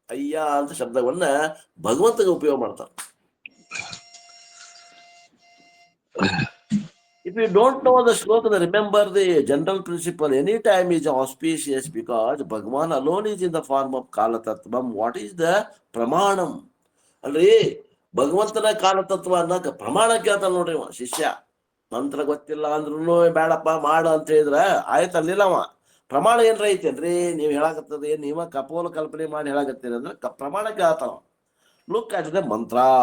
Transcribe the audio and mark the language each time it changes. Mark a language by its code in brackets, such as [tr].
[kn] ಅಯ್ಯ ಅಂತ ಶಬ್ದವನ್ನ ಭಗವಂತಗೆ ಉಪಯೋಗ ಮಾಡ್ತಾರ. [en] If you don't know the shloka, remember the general principle. Any time is auspicious because Bhagavan alone is in the form of Kala Tattvam. What is the Pramanam? [kn] ಅಲ್ರಿ, ಭಗವಂತನ ಕಾಲತತ್ವ ಅನ್ನಕ ಪ್ರಮಾಣ ಕೇಳ್ತಾನ ನೋಡ್ರಿ ಅವ ಶಿಷ್ಯ. ಮಂತ್ರ ಗೊತ್ತಿಲ್ಲ ಅಂದ್ರೂ ಬೇಡಪ್ಪ ಮಾಡ ಅಂತ ಹೇಳಿದ್ರ ಆಯ್ತು ಅಲ್ಲಿಲ್ಲ ಅವ. ಪ್ರಮಾಣ ಏನ್ರ ಐತೇನ್ರಿ ನೀವ್ ಹೇಳಾಕತ್ತದ, ಏನ್ ನೀವ ಕಪೋಲ ಕಲ್ಪನೆ ಮಾಡಿ ಹೇಳಾಕತ್ತೀರಿ ಅಂದ್ರೆ ಪ್ರಮಾಣ ಕೇಳ್ತಾನ. [en] Look at the mantra.